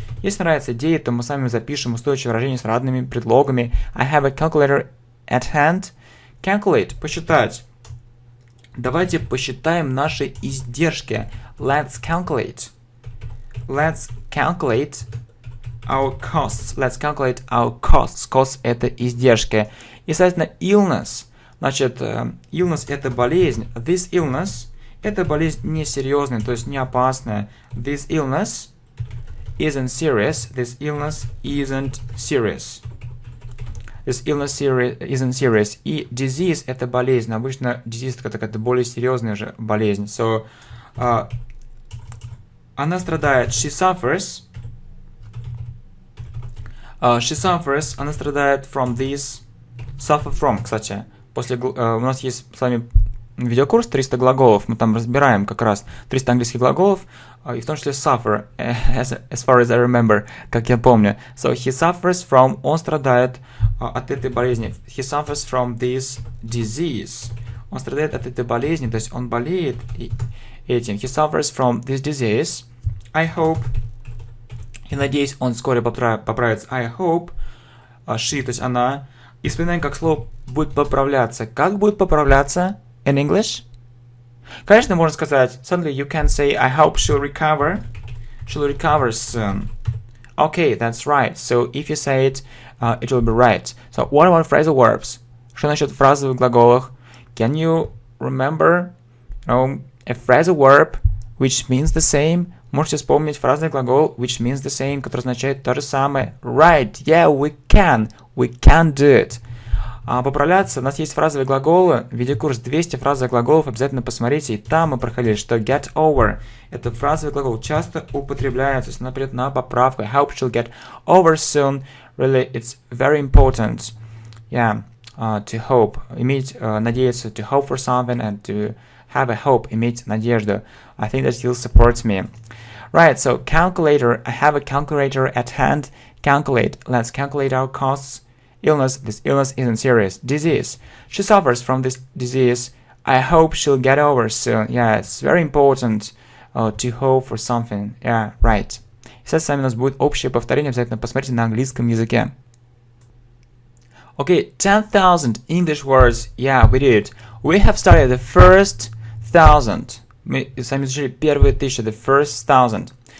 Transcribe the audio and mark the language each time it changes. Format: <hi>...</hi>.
<ru>Если нравится идея, то мы сами запишем устойчивое выражение с разными предлогами.</ru> <en>I have a calculator at hand. Calculate. Посчитать.</en> <ru>Давайте посчитаем наши издержки.</ru> <en>Let's calculate. let's calculate our costs. Let's calculate our costs.</en> <ru>Costs — это издержки. И, соответственно, illness. Значит, illness — это болезнь.</ru> <en>This illness</en> <ru>— это болезнь несерьезная, то есть не опасная.</ru> <en>This illness isn't serious. This illness isn't serious. This illness isn't serious.</en> <ru>И disease — это болезнь. Обычно disease — это какая-то более серьезная же болезнь. So, она страдает.</ru> <en>She suffers.</en> <ru>Она страдает</ru> <en>from this. Suffer from,</en> <ru>кстати. У нас есть с вами видеокурс 300 глаголов. Мы там разбираем как раз 300 английских глаголов, и в том числе suffer,</ru> <en>as far as I remember,</en> <ru>как я помню.</ru> <en>So, he suffers from,</en> <ru>он страдает от этой болезни.</ru> <en>He suffers from this disease.</en> <ru>Он страдает от этой болезни, то есть он болеет этим.</ru> <en>He suffers from this disease. I hope.</en> <ru>И надеюсь, он вскоре поправится.</ru> <en>I hope.</en> <ru>She, то есть она. И вспоминаем, как слово будет поправляться. Как будет поправляться</ru> <en>in English?</en> <ru>Конечно, можно сказать,</ru> <en>suddenly you can say, I hope she'll recover. She'll recover soon. Okay, that's right. So if you say it, it will be right. So what about phrasal verbs?</en> <ru>Что насчет фразовых глаголов?</ru> <en>Can you remember a phrasal verb which means the same?</en> <ru>Можете вспомнить фразный глагол</ru> <en>which means the same,</en> <ru>который означает то же самое.</ru> <en>Right, yeah, we can. We can do it.</en> <ru>Поправляться, у нас есть фразовые глаголы. Видеокурс 200 фразовых глаголов, обязательно посмотрите. И там мы проходили, что get over — это фразовый глагол, часто употребляется, например, на поправку.</ru> <en>I hope she'll get over soon. Really, it's very important. Yeah, to hope.</en> <ru>Иметь надеяться,</ru> <en>to hope for something, and to have a hope,</en> <ru>иметь надежду.</ru> <en>I think that you'll support me. Right, so calculator. I have a calculator at hand. Calculate. Let's calculate our costs. Illness. This illness isn't serious. Disease. She suffers from this disease. I hope she'll get over soon. Yeah, it's very important to hope for something. Yeah, right.</en> <ru>Сейчас с вами у нас будет общее повторение. Обязательно посмотрите на английском языке.</ru> <en>Okay, 10,000 English words. Yeah, we did. We have studied the first 1,000.</en> <ru>Мы с вами изучили первые 1000,</ru> <en>the first 1,000.</en>